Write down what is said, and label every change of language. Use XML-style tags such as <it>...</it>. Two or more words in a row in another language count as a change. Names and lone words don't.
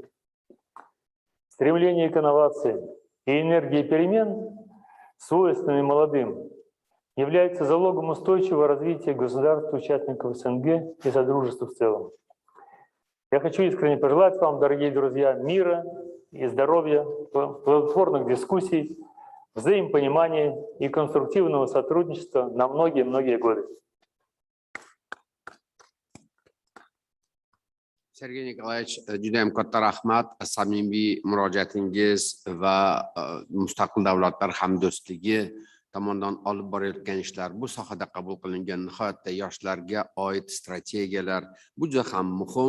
<ru>Стремление к инновациям и энергии перемен, свойственные молодым, является залогом устойчивого развития государств-участников СНГ и Содружества в целом. Я хочу искренне пожелать вам, дорогие друзья, мира и здоровья, плодотворных дискуссий, взаимопонимания и конструктивного сотрудничества на многие-многие годы.</ru> <uz>Sergey Nikolaevich, judayam katta rahmat, samimiy murojaatingiz va Mustaqil Davlatlar Hamdo'stligi tomonidan olib borayotgan ishlar, bu sohada qabul qilingan nihoyatda yoshlarga oid strategiyalar bu juda ham muhim.</uz>